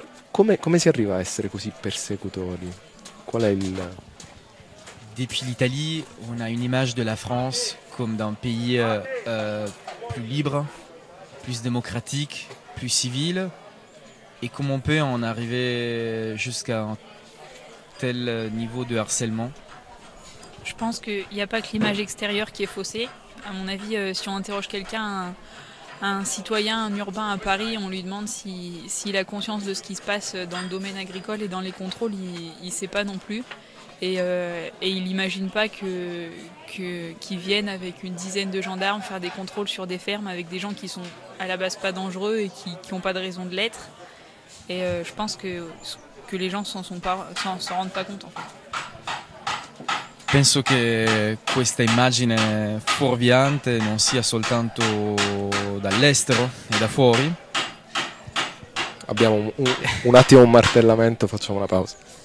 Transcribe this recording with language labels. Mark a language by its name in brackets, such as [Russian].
[Italian] Come si arriva a essere così persecutori? Qual è il... [French] Depuis l'Italie, on a une image de la France comme d'un pays plus libre, plus démocratique, plus civil. Et comment on peut en arriver jusqu'à un tel niveau de harcèlement? Je pense qu'il n'y a pas que l'image extérieure qui est faussée. À mon avis, si on interroge quelqu'un, un citoyen, un urbain à Paris, on lui demande s'il a conscience de ce qui se passe dans le domaine agricole et dans les contrôles, il ne sait pas non plus. Et il n'imagine pas qu'ils viennent avec une dizaine de gendarmes faire des contrôles sur des fermes avec des gens qui sont à la base pas dangereux et qui n'ont pas de raison de l'être. Et je pense que les gens s'en rendent pas compte. Enfin. [Italian] Penso che questa immagine fuorviante non sia soltanto dall'estero e da fuori. Abbiamo un attimo un martellamento, facciamo una pausa.